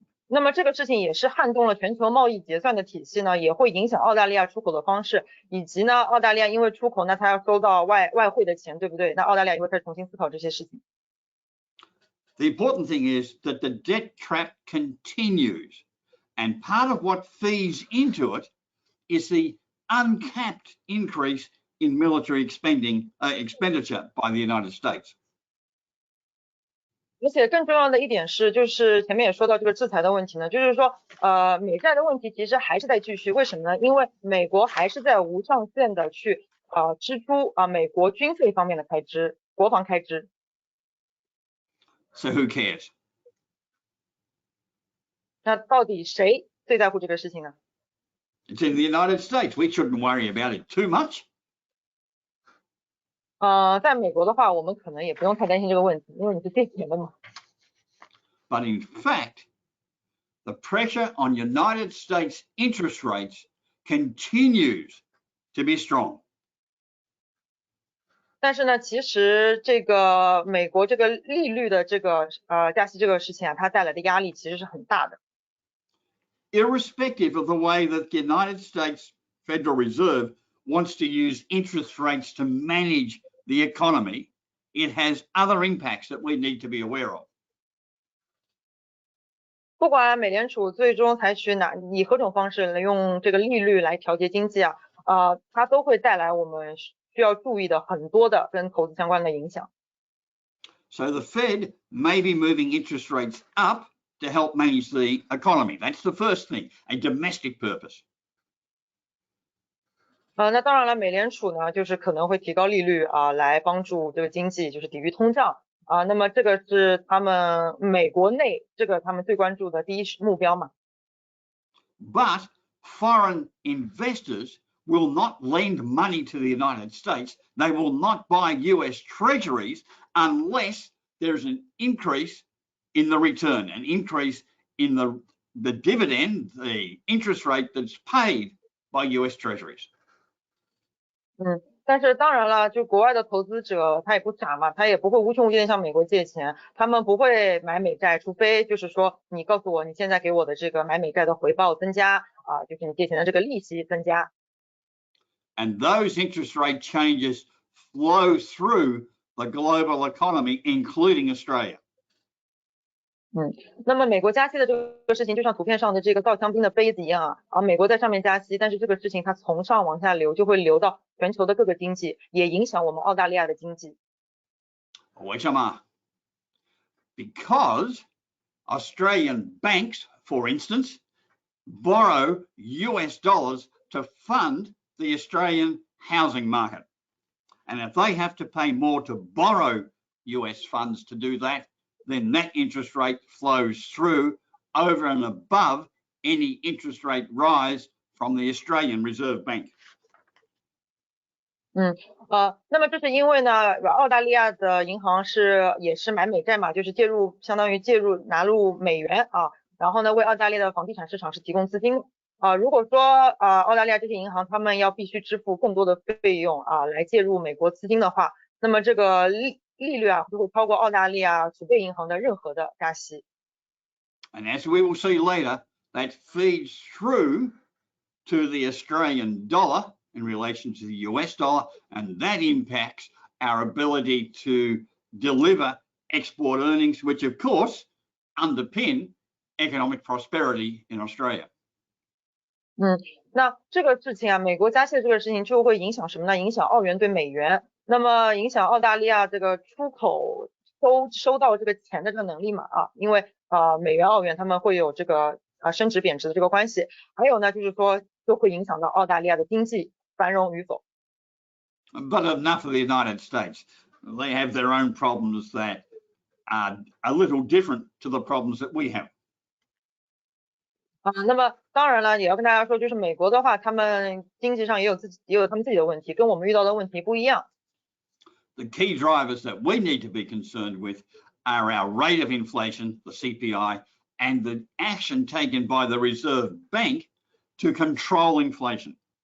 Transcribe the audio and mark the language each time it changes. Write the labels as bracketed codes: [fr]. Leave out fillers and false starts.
[zh] 那么这个事情也是撼动了全球贸易结算的体系呢，也会影响澳大利亚出口的方式，以及呢，澳大利亚因为出口，那它要收到外汇的钱，对不对？那澳大利亚也会开始重新思考这些事情。 [en] The important thing is that the debt trap continues, and part of what feeds into it is the uncapped increase in military expenditure by the United States. [zh] 而且更重要的一点是，就是前面也说到这个制裁的问题呢，就是说，美债的问题其实还是在继续。为什么呢？因为美国还是在无上限的去支出美国军费方面的开支，国防开支。 [en] So who cares? [zh] 那到底谁最在乎这个事情呢？ [en] It's in the United States. We shouldn't worry about it too much. [zh] 在美国的话，我们可能也不用太担心这个问题，因为你是借钱的嘛。 [en] But in fact, the pressure on United States interest rates continues to be strong. [zh] 但是呢，其实这个美国这个利率的这个加息这个事情它带来的压力其实是很大的。 [en] Irrespective of the way that the United States Federal Reserve wants to use interest rates to manage the economy, it has other impacts that we need to be aware of. [zh] 不管美联储最终采取以何种方式来用这个利率来调节经济啊，它都会带来我们需要注意的很多的跟投资相关的影响。 [en] So the Fed may be moving interest rates up to help manage the economy. That's the first thing, a domestic purpose. [zh] 那当然了，美联储呢，就是可能会提高利率来帮助这个经济，就是抵御通胀那么这个是他们美国内他们最关注的第一目标嘛。 [en] But foreign investors will not lend money to the United States. They will not buy US treasuries unless there's an increase in the return, an increase in the dividend, the interest rate that's paid by US treasuries. [zh] 但是当然了，就国外的投资者他也不傻嘛，他也不会无穷无尽的向美国借钱，他们不会买美债，除非就是说你告诉我你现在给我的这个买美债的回报增加就是你借钱的这个利息增加。 [en] And those interest rate changes flow through the global economy, including Australia. [zh] 那么美国加息的这个事情，就像图片上的这个倒香槟的杯子一样美国在上面加息，但是这个事情它从上往下流，就会流到全球的各个经济，也影响我们澳大利亚的经济。为什么？ [en] Because Australian banks, for instance, borrow US dollars to fund the Australian housing market. And if they have to pay more to borrow US funds to do that, then that interest rate flows through over and above any interest rate rise from the Australian Reserve Bank. [zh] 那么这是因为呢，澳大利亚的银行也是买美债嘛，就是相当于拿入美元然后呢为澳大利亚的房地产市场是提供资金如果说澳大利亚这些银行他们要必须支付更多的费用来介入美国资金的话，那么这个利率就会超过澳大利亚储备银行的任何的加息。 [en] And as we will see later, that feeds through to the Australian dollar in relation to the US dollar, and that impacts our ability to deliver export earnings, which of course underpin economic prosperity in Australia. [zh] 那这个事情美国加息的这个事情就会影响什么呢？影响澳元对美元，那么影响澳大利亚这个出口收到这个钱的这个能力嘛因为美元澳元他们会有这个升值贬值的这个关系，还有呢就是说就会影响到澳大利亚的经济繁荣与否。 [en] But enough of the United States. They have their own problems that are a little different to the problems that we have. [zh] 那么当然了，也要跟大家说，就是美国的话，他们经济上也有他们自己的问题，跟我们遇到的问题不一样。 [en] The key drivers that we need to be concerned with are our rate of inflation, the CPI, and the action taken by the Reserve Bank to control inflation.